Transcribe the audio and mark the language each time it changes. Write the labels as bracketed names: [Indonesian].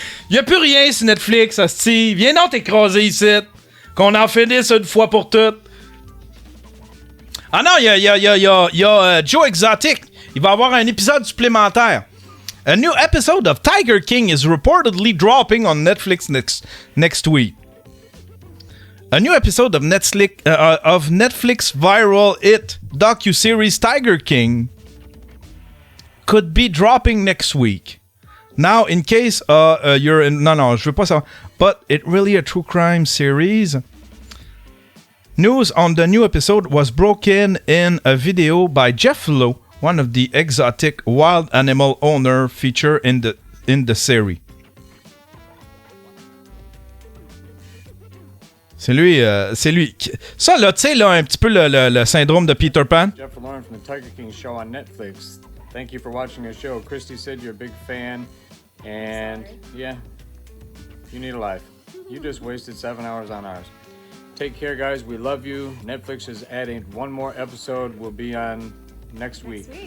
[French] Y a plus rien sur Netflix, hostie. Viens donc t'écraser ici. Qu'on en finisse une fois pour toutes. Ah non, il y a Joe Exotic. Il va avoir un épisode supplémentaire. [English] A new episode of Tiger King is reportedly dropping on Netflix next week. A new episode of Netflix viral hit docuseries Tiger King could be dropping next week. Now, in case you're in... [French] Non, je veux pas savoir. [English] But it really a true crime series. News on the new episode was broken in a video by Jeff Lowe, one of the exotic wild animal owner featured in the series. [French] C'est lui. Ça, là, tu sais, là, un petit peu le syndrome de Peter Pan. [English] Jeff Lauren from the Tiger King show on Netflix. Thank you for watching our show. Christy said you're a big fan. And yeah, you need a life. You just wasted 7 hours on ours. Take care, guys. We love you. Netflix is adding one more episode. We'll be on next week.